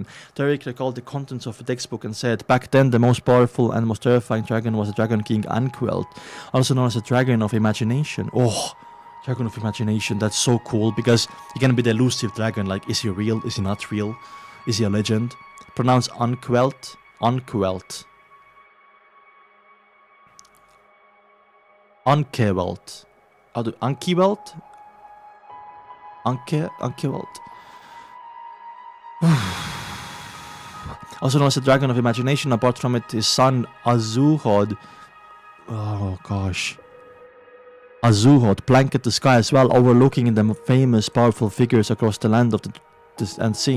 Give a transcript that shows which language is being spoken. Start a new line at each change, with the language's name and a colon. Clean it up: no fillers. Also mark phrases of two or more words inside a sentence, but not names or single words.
English: Derek recalled the contents of the textbook and said, "Back then, the most powerful and most terrifying dragon was the Dragon King Anquelt, also known as the Dragon of Imagination." Oh, Dragon of Imagination, that's so cool, because he can be the elusive dragon, like, is he real, is he not real, is he a legend? Pronounced Unquelt. Unkewelt. Unkewelt? Unkewelt. Also known as the Dragon of Imagination. Apart from it, his son Azuhod. Oh gosh. Azuhod blanket the sky as well, overlooking the famous powerful figures across the land of the and sea.